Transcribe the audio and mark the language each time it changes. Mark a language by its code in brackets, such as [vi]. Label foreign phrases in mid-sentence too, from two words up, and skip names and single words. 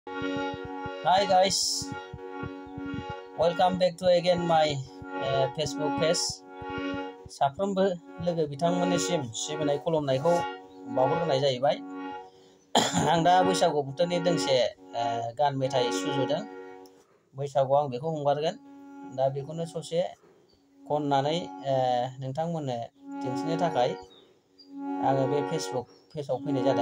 [en] Hi guys, welcome back to again my Facebook page. [brx] साफ्रोमबो लोगो बिथांमोननिसिम सिबिनाय खुलुमनायखौ बावहरग्रोनाय जाहैबाय। आं दा बैसागु बोथोरनि दोंसे गान मेथाइ सुजुदों। बैसागुआव आं बेखौ हगारगोन। दा बेखौनो ससे खननानै नोंथांमोननो दिन्थिनो थाखाय आङो बे फेसबुक पेजआव फैनाय जादों।